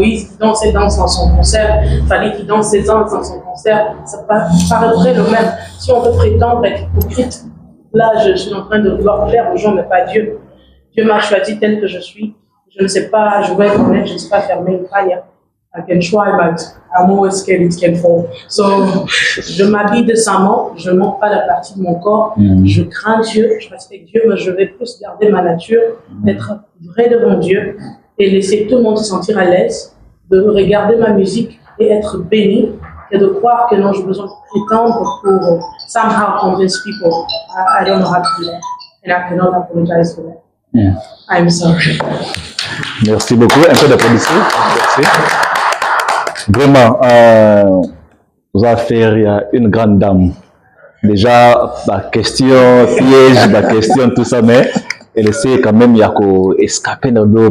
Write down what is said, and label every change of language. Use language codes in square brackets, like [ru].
[fr] Moïse qui danse et danse dans son concert. Fallait qui danse et danse dans son concert. Ça paraîtrait le même. Si on veut prétendre être hypocrite, là, je suis en train de vouloir plaire aux gens, mais pas Dieu. Dieu m'a choisi tel que je suis. Je ne sais pas, je vais être honnête, je ne sais pas fermer une paille. [en] I can try, but I'm always scared it can fall. [fr] So, je m'habille décemment, je ne montre pas la partie de mon corps, je crains Dieu, je respecte Dieu, mais je vais plus garder ma nature, être vrai devant Dieu et laisser tout le monde se sentir à l'aise, de regarder ma musique et être béni, et de croire que non, j'ai besoin de prétendre pour [en] somehow convince people. I don't know how to do that, and I cannot apologize for that. I'm sorry. Merci beaucoup. [fr] Un peu d'applaudissements. Merci. Vraiment, aux affaires, il y a une grande dame. Déjà, la question piège, la question, tout ça, mais elle essaie quand même, il y a qu'à escaper dans l'eau.